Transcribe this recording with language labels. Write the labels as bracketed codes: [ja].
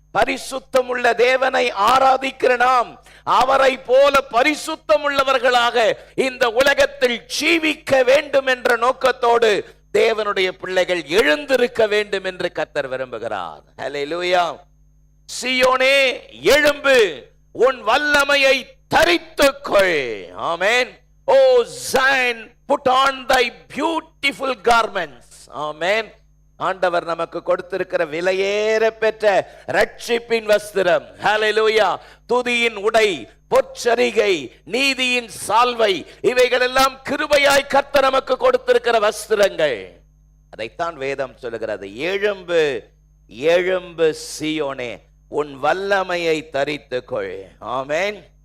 [ta] பரிசுத்தம் உள்ள தேவனை ஆராதிக்கிற நாம் அவரை போல பரிசுத்தம் உள்ளவர்களாக இந்த உலகத்தில் ஜீவிக்க வேண்டும் என்ற நோக்கத்தோடு தேவனுடைய பிள்ளைகள் எழுந்திருக்க வேண்டும் என்று கர்த்தர் விரும்புகிறார். ஹல்லேலூயா. சீயோனே எழும்பு, உன் வல்லமையை தரித்துக்கொள். ஆமென். [en] O Zion, put on thy beautiful garments. [ta] ஆமென். ஆண்டவர் நமக்கு கொடுத்திருக்கிற விலையேற பெற்ற ரட்சிப்பின் வஸ்திரம். ஹல்லேலூயா. துதியின் உடை, பொற்சரிகை, நீதியின் சால்வை, இவைகள் எல்லாம் கிருபையாய் கர்த்தர் நமக்கு கொடுத்திருக்கிற வஸ்திரங்கள். அதைத்தான் வேதம் சொல்லுகிறது. எழும்பு, எழும்பு சீயோனே, உன் வல்லமையை தரித்துக்கொள். ஆமென்.